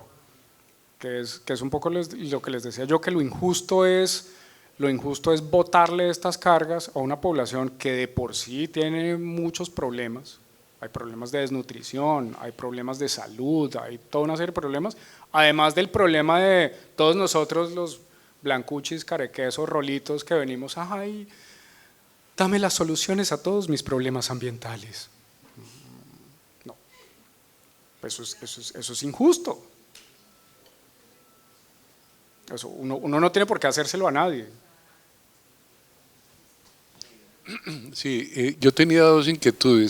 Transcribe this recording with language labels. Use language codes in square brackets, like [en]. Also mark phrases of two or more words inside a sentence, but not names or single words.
[es] Que es un poco lo que les decía yo, que lo injusto es botarle estas cargas a una población que de por sí tiene muchos problemas. Hay problemas de desnutrición, hay problemas de salud, hay toda una serie de problemas, además del problema de todos nosotros los blancuchis, carequesos, rolitos que venimos, ay, dame las soluciones a todos mis problemas ambientales. No, eso es injusto. Eso, uno no tiene por qué hacérselo a nadie. Sí, yo tenía dos inquietudes.